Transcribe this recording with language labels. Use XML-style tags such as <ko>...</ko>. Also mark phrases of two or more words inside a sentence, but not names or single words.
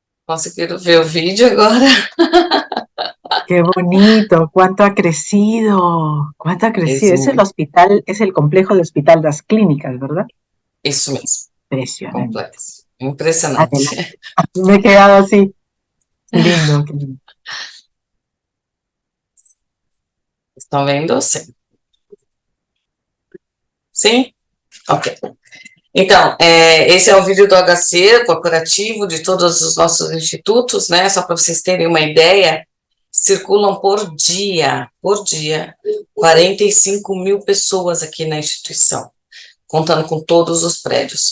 <pt>Conseguiram ver o vídeo agora?</pt> <es>Qué bonito, cuánto ha crecido, cuánto ha crecido. Es el</es> <pt>Muito,</pt> <es>hospital, es el complejo de Hospital das Clínicas, ¿verdad?</es> <pt>isso mesmo,</pt> <es>Impresionante.</es> <pt>complexo, impressionante.</pt> <es>Adelante. Me he quedado así. Lindo, qué lindo.</es> <pt>Estão vendo? Sim. Sim? Ok. Então, esse é o vídeo do HC corporativo de todos os nossos institutos, né? Só para vocês terem uma ideia, circulam por dia, 45 mil pessoas aqui na instituição, contando com todos os prédios.</pt>